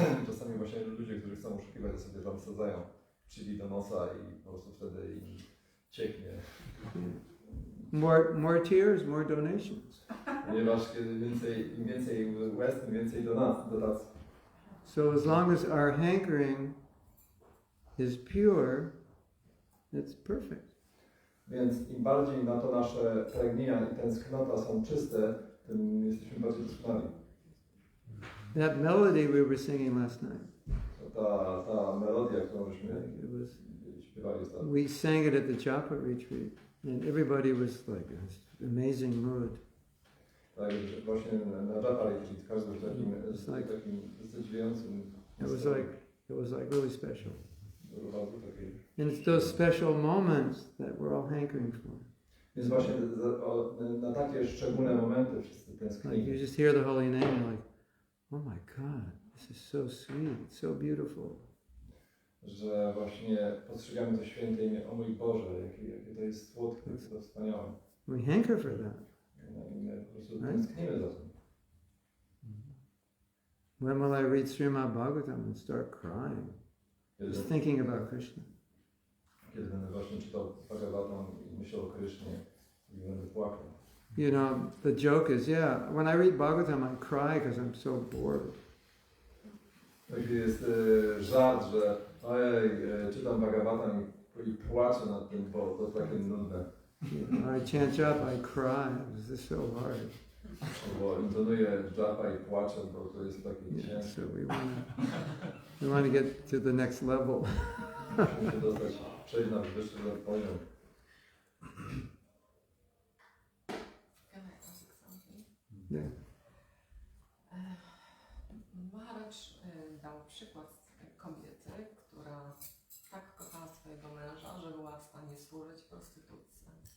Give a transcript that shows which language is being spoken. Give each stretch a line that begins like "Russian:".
Polish: Czasami właśnie ludzie, którzy chcą oszukiwać, sobie tam wsadzają chili do nosa i po prostu wtedy im cieknie.
English: More tears, more donations.
Polish: Ponieważ im więcej łez, tym więcej dotacji.
English: So as long as our hankering is pure, it's perfect.
Polish: Więc im bardziej na to nasze pragnienia i tęsknota są czyste, tym jesteśmy bardziej doskonali.
English: That melody we were singing last night.
Polish: Ta melodia, którą żeśmy śpiewali ostatnio.
English: We sang it at the Japa retreat, and everybody was like in this amazing mood.
Polish: Tak, właśnie na Japa retreat każdy był takim zadziwiającym.
English: It was like really special.
Polish: Bardzo takiej.
English: And it's those special moments that we're all hankering for.
Polish: Więc właśnie na takie szczególne momenty wszyscy
English: Like
Polish: tęsknili.
English: you just hear the holy name and you're like, oh my God, this is so sweet, it's so beautiful.
Polish: Że właśnie postrzegamy to święte imię, o mój Boże, jakie to jest słodkie, jakie to wspaniałe.
English: We hanker for that.
Polish: I my po prostu tęsknimy za tym.
English: When will I read Srimad Bhagavatam and start crying? Just thinking about Krishna.
Polish: Kiedy będę właśnie czytał Bhagavatam i myślał o Krysznie i będę płakał.
English: You know, the joke is, yeah, when I read Bhagavatam, I cry because I'm so bored.
Polish: Taki jest żart, że ojej, czytam Bhagavatam i płaczę nad tym, bo to takie nudne.
English: When I chant japa, I cry. This is so hard.
Polish: Bo intonuję japa i płaczę, bo to jest takie
English: Yeah,
Polish: ciężkie.
English: so we want to get to the next level.
Polish: Musimy przejść na wyższy poziom.
English: Can I ask something? Yeah.
Polish: Maharaj dał przykład kobiety, która tak kochała swojego męża, że była w stanie służyć prostytutce.